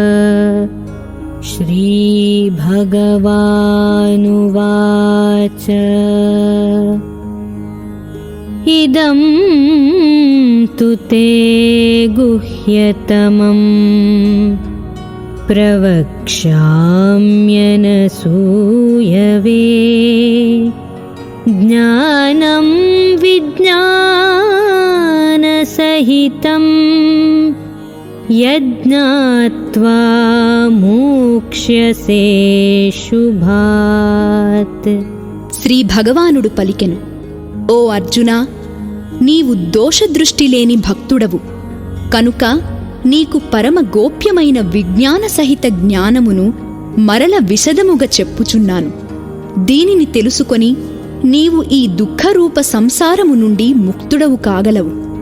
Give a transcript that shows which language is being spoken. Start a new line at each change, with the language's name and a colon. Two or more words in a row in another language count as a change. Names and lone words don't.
Sanskrit: श्रीभगवानुवाच इदं तु ते गुह्यतमम् प्रवक्ष्याम्यनसूयवे। ज्ञानं विज्ञानसहितं यज्ञात्वा मोक्ष्यसे शुभात्।
Telugu: శ్రీ భగవానుడు పలికెను, ఓ అర్జునా, నీవు దోషదృష్టి లేని భక్తుడవు కనుక నీకు పరమ గోప్యమైన విజ్ఞాన సహిత జ్ఞానమును మరల విశదముగా చెప్పుచున్నాను. దీనిని తెలుసుకొని నీవు ఈ దుఃఖరూప సంసారము నుండి ముక్తుడవు కాగలవు.